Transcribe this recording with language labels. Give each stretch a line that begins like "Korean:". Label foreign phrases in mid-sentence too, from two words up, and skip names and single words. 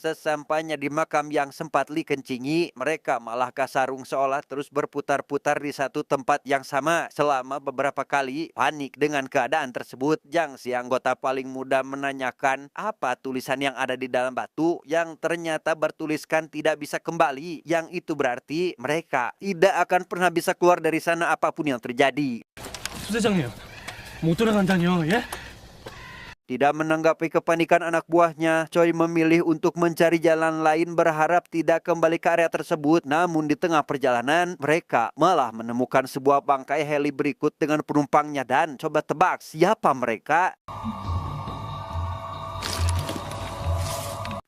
Indonesian: Sesampainya di makam yang sempat Lee kencingi, mereka malah kasarung seolah terus berputar-putar di satu tempat yang sama selama beberapa kali. Panik dengan keadaan tersebut, Jang, si anggota paling muda, menanyakan apa tulisan yang ada di dalam batu yang ternyata bertuliskan tidak bisa kembali. Yang itu berarti mereka tidak akan pernah bisa keluar dari sana apapun yang terjadi.
Korean: 수대장님, 못 돌아간다뇨, 예?
Indonesian: Tidak menanggapi kepanikan anak buahnya, Choi memilih untuk mencari jalan lain berharap tidak kembali ke area tersebut. Namun di tengah perjalanan, mereka malah menemukan sebuah bangkai heli berikut dengan penumpangnya dan coba tebak siapa mereka?